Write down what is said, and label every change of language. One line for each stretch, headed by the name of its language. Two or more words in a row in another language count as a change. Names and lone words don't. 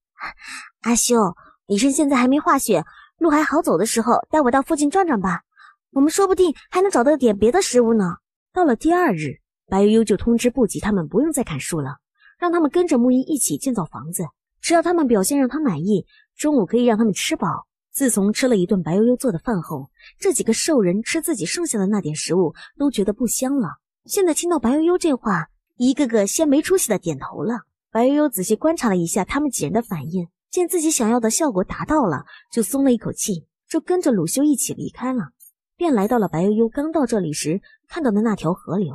Chinese: 阿修，你趁現在還沒化雪，路還好走的時候，帶我到附近轉轉吧，我們說不定還能找到點別的食物呢。到了第2日，白悠悠就通知布吉他們不用再砍樹了，讓他們跟着木一一起建造房子，只要他們表現讓他滿意，中午可以讓他們吃飽。自從吃了一頓白悠悠做的飯後，這幾個獸人吃自己剩下的那點食物都覺得不香了。現在聽到白悠悠這話，一個個先沒出息的點頭了。白悠悠仔細觀察了一下他們幾人的反應，見自己想要的效果達到了，就鬆了一口氣，就跟着魯修一起離開了，便來到了白悠悠剛到這裡時看到的那條河流。